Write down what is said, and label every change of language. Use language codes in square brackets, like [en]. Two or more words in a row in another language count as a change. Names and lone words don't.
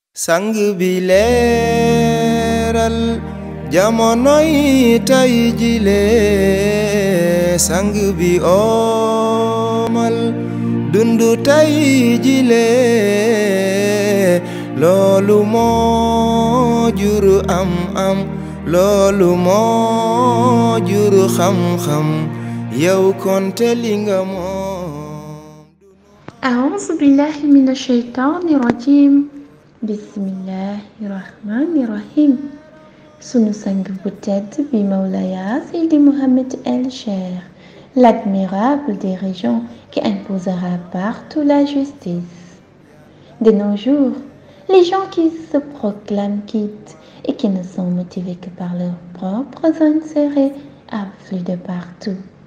[wo] sang bi leeral jamonoy tay jile sang bi omal dundu tay jile loolu moo jur am loolu moo jur xam-xam yow konte li nga moom. [ar] أعوذ بالله من الشيطان الرجيم بسم الله الرحمن الرحيم [wo] sunu sang bu tedd bi [ar] Mawlaya Seydi Mohamed El Cheikh, [fr] l'admirable dirigeant qui imposera partout la justice. De nos jours, les gens qui se proclament quittes et qui ne sont motivés que par leurs propres intérêts affluent de partout.